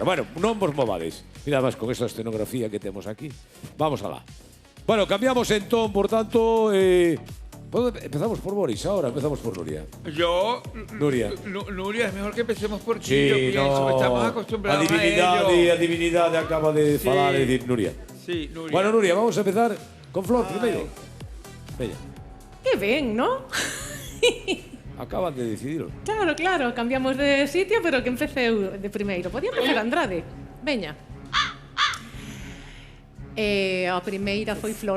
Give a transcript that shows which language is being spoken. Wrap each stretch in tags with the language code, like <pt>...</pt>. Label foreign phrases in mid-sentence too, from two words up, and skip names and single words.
<gl>Bueno, non vos movades. Mira máis con esa escenografía que temos aquí. Vamos alá. Bueno, cambiamos en ton,</gl> <es>por tanto, empezamos por Boris ahora, empezamos por Nuria. Yo, Nuria. Nuria, es mejor que empecemos por ti. Sí, Yo pienso que estamos acostumbrados a ello.</es> <gl>A divinidade acaba de falar e dicir Nuria.</gl> <es>Sí, Nuria.</es> <gl>Bueno, Nuria, vamos a empezar con Flor primeiro. Veña, Que ben, ¿no?</gl> <es>acaban de decidirlo.</es> <gl>Claro, claro, cambiamos de sitio, pero que empecé eu de primeiro. Podía empezar Andrade. Veña. A primeira foi Flor.</gl>